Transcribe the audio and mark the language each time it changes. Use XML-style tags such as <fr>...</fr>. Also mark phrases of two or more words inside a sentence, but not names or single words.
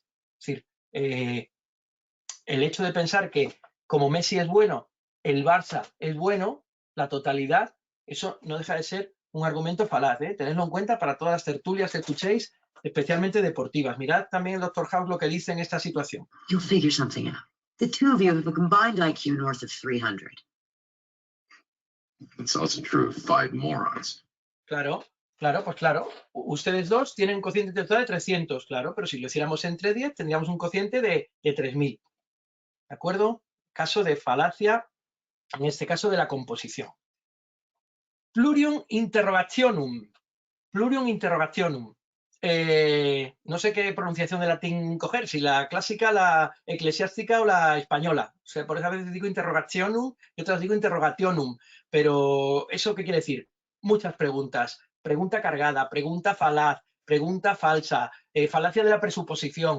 <es>Es decir, el hecho de pensar que como Messi es bueno, el Barça es bueno, la totalidad, eso no deja de ser un argumento falaz, ¿eh? Tenedlo en cuenta para todas las tertulias que escuchéis, especialmente deportivas. Mirad también el Dr. House lo que dice en esta situación.</es> <en>You'll figure something out. The two of you have a combined IQ north of 300. It's also true of 5 morons.</en> <es>Claro, pues claro. Ustedes dos tienen un cociente intelectual de 300, claro, pero si lo hiciéramos entre 10 tendríamos un cociente de 3000. ¿De acuerdo? Caso de falacia, en este caso de la composición.</es> <la>Plurium interrogationum. Plurium interrogationum.</la> <es>No sé qué pronunciación de latín coger, si la clásica, la eclesiástica o la española. O sea, por eso a veces digo interrogationum y otras digo interrogationum. Pero, ¿eso qué quiere decir? Muchas preguntas. Pregunta cargada, pregunta falaz, pregunta falsa, falacia de la presuposición.</es>